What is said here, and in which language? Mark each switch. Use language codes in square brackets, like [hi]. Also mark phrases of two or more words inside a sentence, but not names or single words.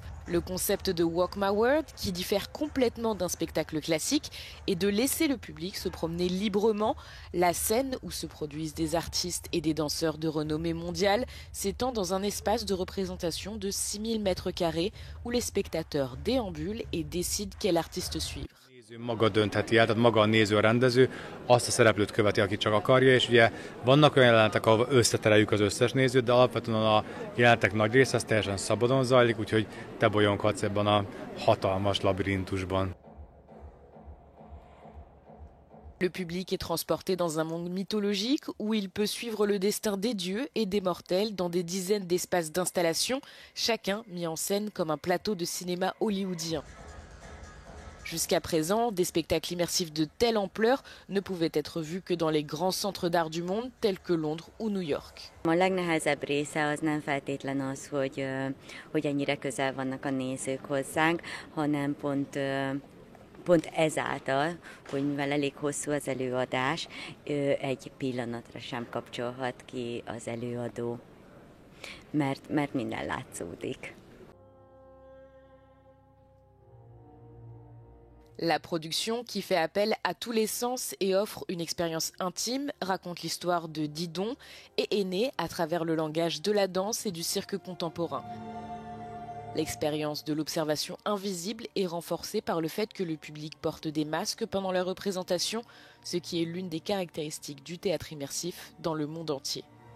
[fr] Le concept de Walk My World, qui diffère complètement d'un spectacle classique, est de laisser le public se promener librement. La scène où se produisent des artistes et des danseurs de renommée mondiale s'étend dans un espace de représentation de 6000 m² où les spectateurs déambulent et décident quel artiste suivre. [hu] Maga döntheti el, tehát maga a néző, a rendező azt a szereplőt követi, akit csak akarja, és ugye vannak olyan jelenetek, ahol összetereljük az összes nézőt, de alapvetően a jelenetek nagy része az teljesen szabadon zajlik, úgyhogy te bolyonghatsz ebben a hatalmas labirintusban. [fr] Le public est transporté dans un monde mythologique où il peut suivre le destin des dieux et des mortels dans des dizaines d'espaces d'installation, chacun mis en scène comme un plateau de cinéma hollywoodien. Jusqu'à présent, des spectacles immersifs de telle ampleur ne pouvaient être vus que dans les grands centres d'art du monde tels que Londres ou New York. [hu] A legnehezebb része az nem feltétlen az, hogy ennyire közel vannak a nézők hozzánk, hanem pont ezáltal, hogy mivel elég hosszú az előadás, egy pillanatra sem kapcsolhat ki az előadó, mert minden látszódik. [fr] La production, qui fait appel à tous les sens et offre une expérience intime, raconte l'histoire de Didon et est née à travers le langage de la danse et du cirque contemporain. L'expérience de l'observation invisible est renforcée par le fait que le public porte des masques pendant la représentation, ce qui est l'une des caractéristiques du théâtre immersif dans le monde entier.